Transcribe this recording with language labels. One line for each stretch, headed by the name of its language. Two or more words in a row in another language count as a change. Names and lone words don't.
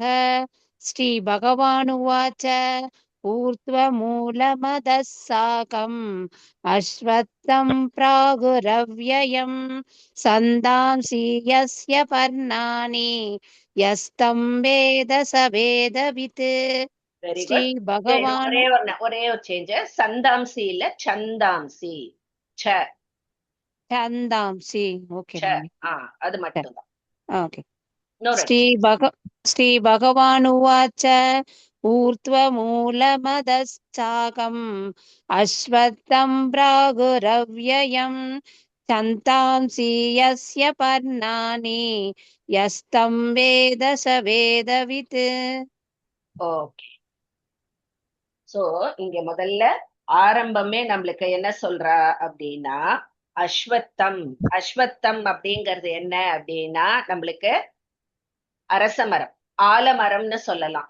Sanskrit: श्रीभगवानुवाच ऊर्ध्वमूलमदः साकम् अश्वत्थं प्रागुरव्ययम् छन्दांसि यस्य पर्णानि यस्तं वेद स वेदवित्।
English: very good.
Sanskrit: श्रीभगवानु
Tamil: ஒரே ஒரு சேஞ்ச். சந்தாம்சி இல்ல சந்தாம்சி. ச
Sanskrit: छन्दांसि ओके ச
Tamil: அது மட்டும்தான். ओके இன்னொரு
Sanskrit: श्रीभगवानुवाच ऊर्ध्वमूलमदश्चाकम् अश्वत्थं प्रागुरव्ययम् छन्दांसि यस्य पर्णानि यस्तं वेद स वेदवित्।
Tamil: ஓகே. சோ இங்க முதல்ல ஆரம்பமே நம்மளுக்கு என்ன சொல்றா அப்படின்னா அஸ்வத்தம். அஸ்வத்தம் அப்படிங்கிறது என்ன அப்படின்னா நம்மளுக்கு அரசமரம், ஆலமரம்னு சொல்லலாம்.